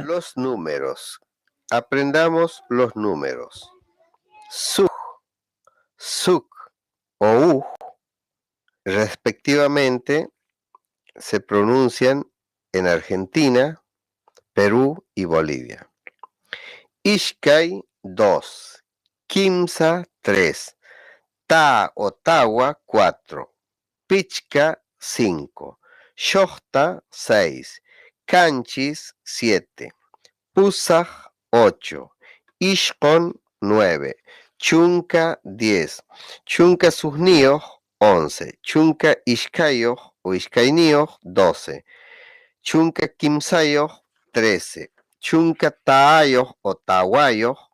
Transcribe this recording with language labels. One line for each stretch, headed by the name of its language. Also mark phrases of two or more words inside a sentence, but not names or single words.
Spanish: Los números. Aprendamos los números. Suj, Suk o Uj, respectivamente, se pronuncian en Argentina, Perú y Bolivia.
Quechua: Ishkai 2, Kimsa 3, Ta o Tawa 4, Pichka 5, Shohta 6, Kanchis 7, Pusaj 8, Ishkon 9, Chunka 10, Chunka Susnioj 11, Chunka Ishkayoj o Ishkainioj 12, Chunka Kimsayoj 13, Chunka Taayoj o Tawayoj